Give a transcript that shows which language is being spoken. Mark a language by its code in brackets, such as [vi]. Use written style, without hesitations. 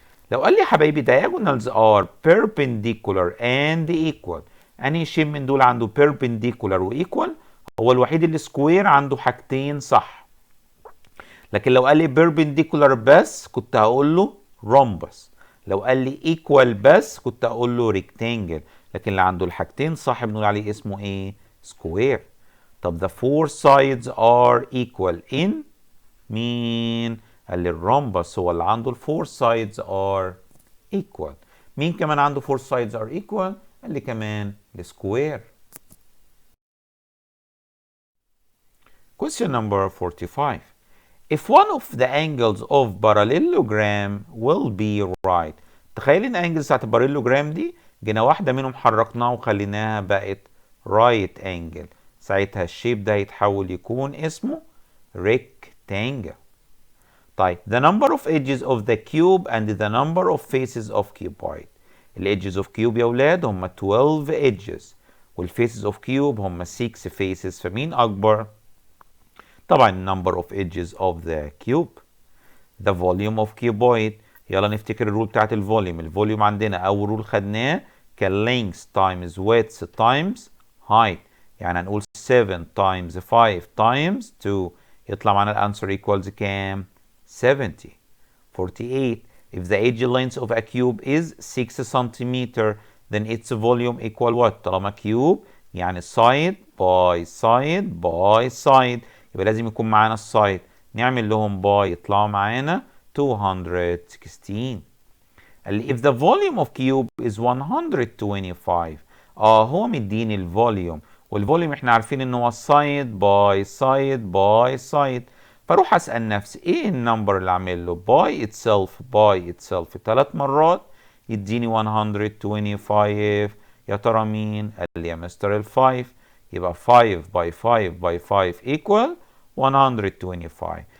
[ar] لو قال لي يا حبايبي [en] diagonals are perpendicular and equal، [ar] انهي شيء من دول عنده perpendicular و equal؟ هو الوحيد اللي سكوير عنده حاجتين صح. لكن لو قال لي perpendicular بس كنت هقول له rhombus، لو قال لي equal بس كنت هقول له rectangle، لكن اللي عنده الحاجتين صح بنقول عليه اسمه ايه؟ square. [en] طب the four sides are equal in مين؟ [ar] قال لي الرhombus هو اللي عنده [en] four sides are equal. [ar] مين كمان عنده [en] four sides are equal؟ [ar] قال لي كمان السكوير. [en] Question number 45. If one of the angles of parallelogram will be right. [ar] تخيل ان angles بتاعت الباراليلوجرام دي جينا واحدة منهم حركناها وخليناها بقت right angle، ساعتها الشيب ده هيتحول يكون اسمه rectangle. [en] طيب the number of edges of the cube and the number of faces of cuboid. الedges of cube [ar] يا ولاد [en] هم 12 edges والfaces of cube هم 6 faces، فمين أكبر؟ طبعا number of edges of the cube. The volume of cuboid، [ar] يلا نفتكر الرول بتاعت الفوليوم. الفوليوم عندنا أول رول خدناه كان [en] length times width times height، [ar] يعني هنقول [en] 7 times 5 times 2 [ar] يطلع معانا الانسر equals كام؟ 70. [en] 48. If the edge length of a cube is 6 centimeter then its volume equal what؟ [ar] طالما كيوب يعني side by side by side يبقى لازم يكون معانا السايد، نعمل لهم باي يطلعوا معانا 216. قال لي [en] if the volume of cube is 125. [ar] هو مديني الفوليوم، والفوليوم احنا عارفين ان هو سايد باي سايد باي سايد، فاروح اسال نفسي ايه النمبر اللي اعمل له باي اتسلف باي اتسلف 3 مرات يديني 125. يا ترى مين؟ قال لي يا مستر ال5، يبقى 5 باي 5 باي 5 [en] equal 125.